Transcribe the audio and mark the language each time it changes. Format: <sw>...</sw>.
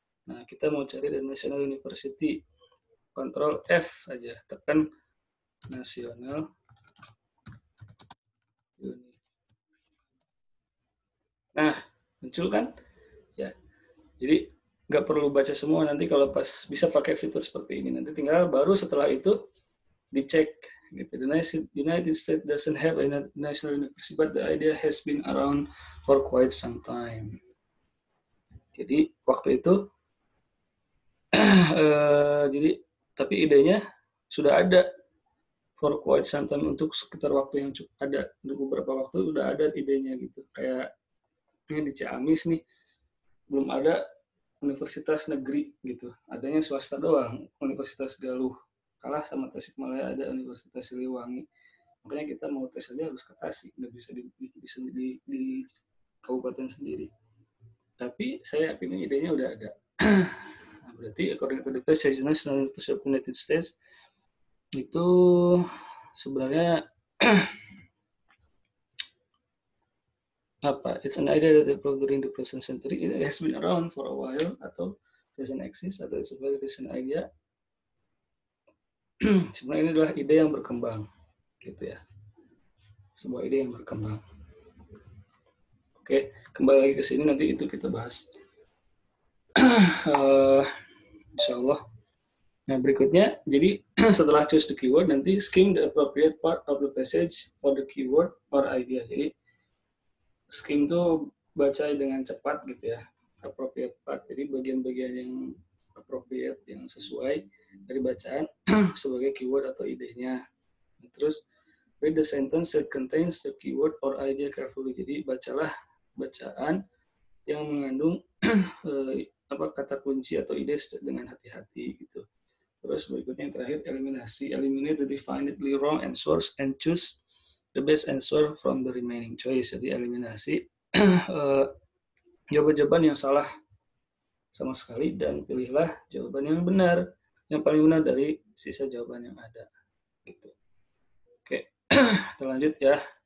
<id>Nah, kita mau cari the National University, Ctrl F aja, tekan National University. Nah, muncul kan? Ya, jadi nggak perlu baca semua, nanti kalau pas bisa pakai fitur seperti ini, nanti tinggal baru setelah itu dicek gitu.</id> <en>The United States doesn't have a national university, but the idea has been around for quite some time.</en> <id>Jadi waktu itu jadi tapi idenya sudah ada</id> <en>for quite some time,</en> <id>untuk sekitar waktu yang cukup ada, untuk beberapa waktu udah ada idenya gitu. Kayak ini di Ciamis nih belum ada universitas negeri gitu, adanya swasta doang, Universitas Galuh, kalah sama Tasikmalaya ada Universitas Siliwangi. Makanya kita mau tes aja harus ke Tasik, nggak bisa di kabupaten sendiri. Tapi saya yakin idenya udah ada. Nah, berarti</id> <en>according to the National University of the United States</en> <id>itu sebenarnya apa?</id> <en>It's an idea that developed during the present century. It has been around for a while,</en> <id>atau</id> <en>doesn't exist, atau it's a very recent idea.</en> <id>Sebenarnya ini adalah ide yang berkembang, gitu ya. Sebuah ide yang berkembang. Oke, kembali lagi ke sini, nanti itu kita bahas. Insya Allah. Nah, berikutnya, jadi setelah</id> <en>choose the keyword,</en> <id>nanti</id> <en>skim the appropriate part of the passage for the keyword or idea.</en> <id>Jadi, skim itu baca dengan cepat gitu ya,</id> <en>appropriate part.</en> <id>Jadi, bagian-bagian yang appropriate, yang sesuai dari bacaan sebagai keyword atau idenya. Terus,</id> <en>read the sentence that contains the keyword or idea carefully.</en> <id>Jadi, bacalah bacaan yang mengandung kata kunci atau ide dengan hati-hati gitu. Terus berikutnya yang terakhir, eliminasi.</id> <en>Eliminate the definitely wrong answers and choose the best answer from the remaining choice.</en> <id>Jadi eliminasi jawaban-jawaban yang salah sama sekali dan pilihlah jawaban yang benar, yang paling benar dari sisa jawaban yang ada. Gitu. Oke, kita lanjut ya.</id>